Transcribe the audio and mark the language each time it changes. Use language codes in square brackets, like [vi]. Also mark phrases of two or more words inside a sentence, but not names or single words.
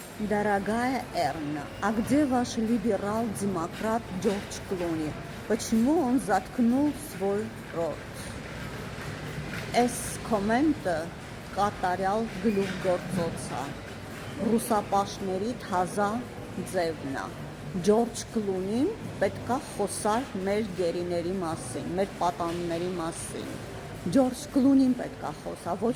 [ru] Дорогая Эрна, а где ваш либерал-демократ Джордж Клуни? Почему он заткнул свой рот? [hy] Այս կոմենտը կատարյալ գլուխգործոց է, ռուսապաշտների թազա ձևն է, Ջորջ Կլունին պետքա խոսար մեր գերիների մասին, մեր պատանիների մասին, Ջորջ Կլունին պետքա խոսա, ոչ